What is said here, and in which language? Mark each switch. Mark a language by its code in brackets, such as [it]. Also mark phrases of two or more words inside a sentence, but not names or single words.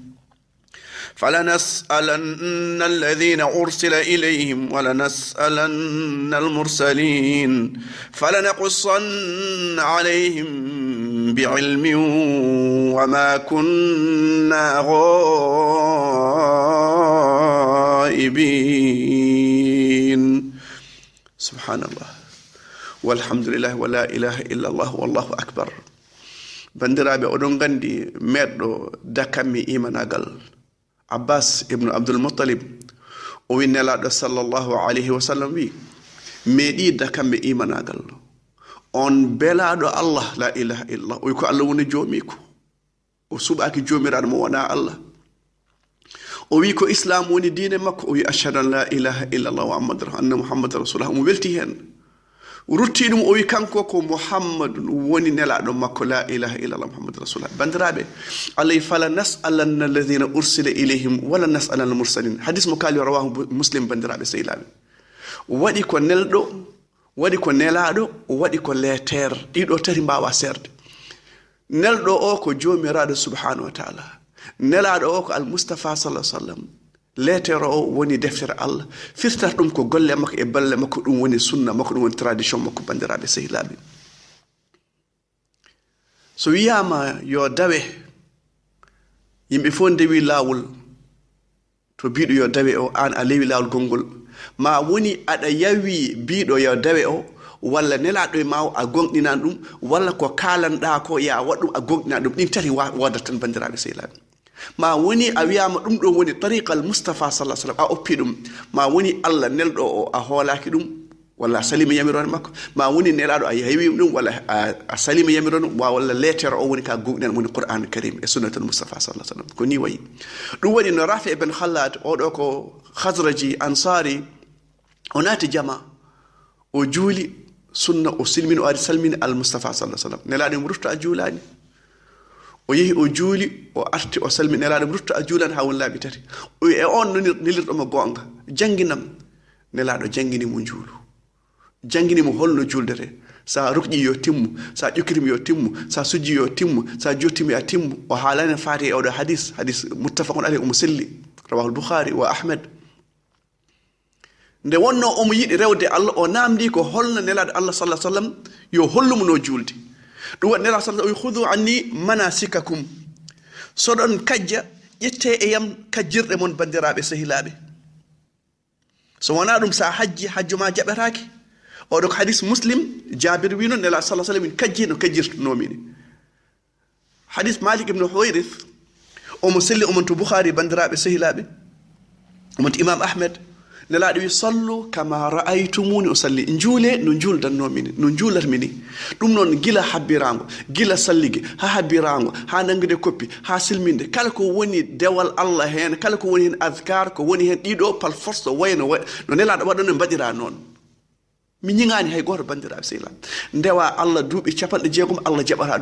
[ar] فلنسألن الذين أرسل إليهم ولنسألن المرسلين فلنقصن عليهم بعلم وما كنا غائبين. سبحان الله والحمد لله ولا إله إلا الله والله أكبر. [ff] bandiraaɓe aɗon ganndi mido dokkami imanagal Abbas ibn Abdul Muttalib o wi nelaɗo [ar] صلى الله عليه وسلم [ff] wi meeɗida kamɓe imanagal on belaɗo Allah [ar] لا إله إلا الله [ff] o wi ko Allah woni joomiko o suɓaki joomiraɗo mo wona Allah. o wi ko islam woni diine makko o wi [ar] أشهد أن لا إله إلا الله وأن محمدا رسول الله. [ff] mo welti hen rutti ɗum o wi kanko ko muhammadun woni nelaɗo makko [ar] لا إله إلا الله محمد رسول الله. bandiraɓe Allah فلنسألن الذين أرسل إليهم ولنسألن المرسلين. [ff] hadis mo kaali [ar] رواه مسلم. [ff] bandiraɓe sehilaɓe waɗi ko nelɗo, waɗi ko nelaɗo, waɗi ko leter. ɗiɗo tati mbawa serde. nelɗo o ko jomiraɗo [ar] سبحانه وتعالى, [ff] nelaɗo o ko [ar] المصطفى صلى الله عليه وسلم, [ff] leetero o woni deftere Allah. firtata ɗum ko golle makko e balle makko, ɗum woni sunna makko, ɗum woni tradition makko. bandiraɓe sehilaɓe so wiyama yo dawe, yimɓe fof ndewi lawol to biɗo yo dawe o, an a lewi lawol gongol ma woni aɗa yawi biɗo yo dawe o, walla nelaɗo e ma a gonɗinan ɗum, walla ko kalanɗa ko ya waɗ ɗum a gonɗina ɗum. ɗin tati wodat tan bandiraɓe sehilaɓe. ma woni a wiyama ɗum ɗo woni [ar] طريقة المصطفى صلى الله عليه وسلم, [ff] a oppi ɗum. ma woni Allah nelɗo o a hoolaki ɗum walla a salima yamirone makko. ma woni nelaɗo a yawi ɗum walla a salima yamirone walla letere o woni ka gonɗen woni [ar] قرآن كريم [ff] e [ar] سنة المصطفى صلى الله عليه وسلم. [ff] ko ni wayi ɗum waɗi no Rafi ibn Khallad oɗo ko khazraji ansari o naati jama o juuli sunna o silmini o ari salmini [ar] المصطفى صلى الله عليه وسلم. [ff] nelaɗo mo rufta a juulani o yehi o juuli o arti o salmini nelaɗo mo rufta a juulani ha won laaɓi tati. o wi e on nelirɗomo gonga janginam. nelaɗo jangginimo juulu, jangginimo holno juldete. sa rukƴi yo timmu, sa ƴokkitimi yo timmu, sa sujji yo timmu, sa jottimi a timmu. o haalani faati e oɗo hadis [ar] متفق عليه [ff] omo selli [ar] رواه البخاري وأحمد. [ff] nde wonno omo yiɗi rewde Allah o namdi ko holno nelaɗo Allah [ar] صلى الله عليه وسلم [ff] yo hollumo no julde. ɗum waɗi nelaɗo [ar] صلى الله عليه وسلم [ff] o wi [ar] خذوا عني مناسككم. [ff] soɗon kajja ƴette e yam kajjirɗe mon bandiraɓe sehilaɓe. so wona ɗum sa hajji hajju ma jaɓetake. oɗo ko hadis muslim jabir wi noon nelaɗo [ar] صلى الله عليه وسلم [ff] kajji no kajjirtonomi ni. hadis Malik ibn Huwayrith omo selli omon to Bukhari bandiraɓe sehilaɓe omon to Imam Ahmed nelaɗo wi [ar] صلوا كما رأيتموني أصلي [ff] juule no juldannomi no juulatmi ni ɗum noon gila habbirango gila sallige ha habbirango ha nangude koppi ha silminde kala ko woni dewal Allah hen kala ko woni hen adkar ko woni hen ɗiɗo pal force wayno no nelaɗo waɗa no mbaɗira noon mi ñingani hay goto bandiraɓe sehilaa ndewa Allah duuɓi 60 Allah jaɓata ɗum